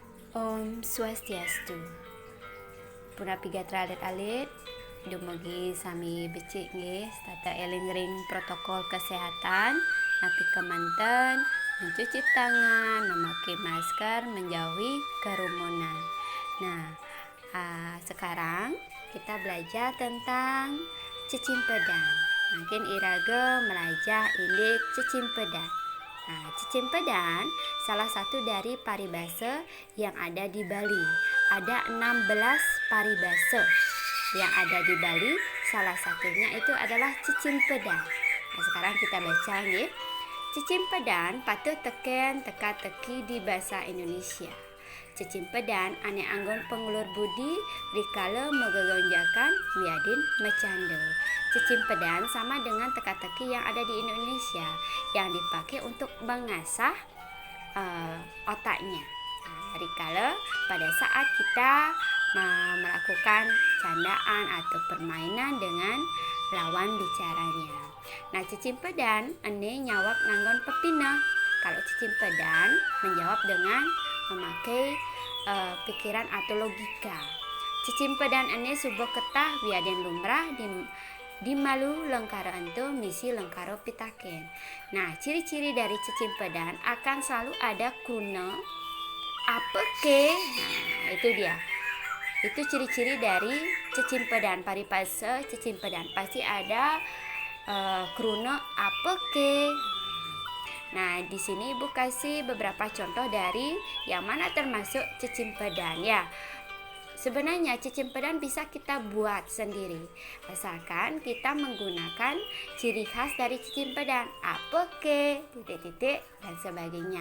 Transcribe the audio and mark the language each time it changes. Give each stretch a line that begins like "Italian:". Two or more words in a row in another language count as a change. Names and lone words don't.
Balinese: Om Swastiastu. Puna piga alit-alit dumugi sami becik nggih tata eling ring protokol kesehatan napi kemanten
Indonesian: mencuci tangan, memakai masker, menjauhi kerumunan. Nah, sekarang kita belajar tentang cicimpedan.
Balinese: Mungkin iraga melajah indik cicimpedan.
Indonesian: Nah, cicimpedan salah satu dari paribasa yang ada di Bali. Ada 16 paribasa yang ada di Bali. Salah satunya itu adalah cicimpedan. Nah, sekarang kita baca nih.
Balinese: Cicimpedan patut teken teka-teki
Indonesian: di bahasa Indonesia.
Balinese: Cicimpedan ane anggon pengulur budi rikala megegonjakan wiadin mecanda.
Indonesian: Cicimpedan sama dengan teka-teki yang ada di Indonesia yang dipakai untuk mengasah otaknya. Rikala pada saat kita melakukan candaan atau permainan dengan lawan bicaranya. Nah,
Balinese: cicimpedan ane nyawak nanggon pepina.
Indonesian: Kalau cicimpedan menjawab dengan memakai pikiran atau logika.
Balinese: Cicimpedan ane subuh ketah wiaden lumrah di malu lengkara ento misi lengkara pitaken.
Indonesian: Nah, ciri-ciri dari cicimpedan akan selalu ada kuna apa ke. Nah, itu dia. Itu ciri-ciri dari cicimpedan paripasa cicimpedan pasti ada kruna apa ke. Nah, di sini Ibu kasih beberapa contoh dari yang mana termasuk cicimpedan ya. Sebenarnya cicimpedan bisa kita buat sendiri asalkan kita menggunakan ciri khas dari cicimpedan, apa ke, titik-titik dan sebagainya.